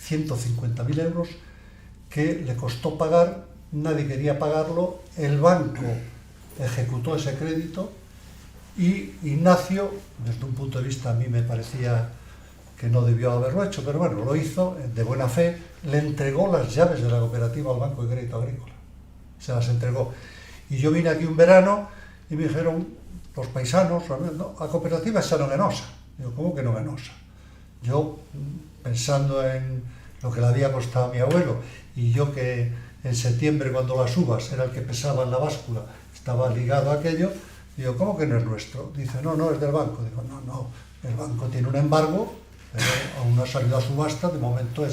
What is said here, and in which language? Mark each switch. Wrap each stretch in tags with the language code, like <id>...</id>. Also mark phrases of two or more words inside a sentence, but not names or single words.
<es>150.000 euros que le costó pagar, nadie quería pagarlo, el banco ejecutó ese crédito y Ignacio, desde un punto de vista a mí me parecía que no debió haberlo hecho, pero bueno, lo hizo de buena fe, le entregó las llaves de la cooperativa al Banco de Crédito Agrícola, se las entregó. Y yo vine aquí un verano y me dijeron los paisanos, no,</es> <gl>a cooperativa xa non é nosa.</gl> <es>Digo, ¿cómo que</es> <gl>non é nosa?</gl> <es>Yo, pensando en lo que le había costado a mi abuelo, y yo que en septiembre cuando las uvas era el que pesaba en la báscula, estaba ligado a aquello, digo, ¿cómo que no es nuestro? Dice, no, no, es del banco. Digo, no, no, el banco tiene un embargo, pero aún no ha salido a subasta, de momento eso.</es>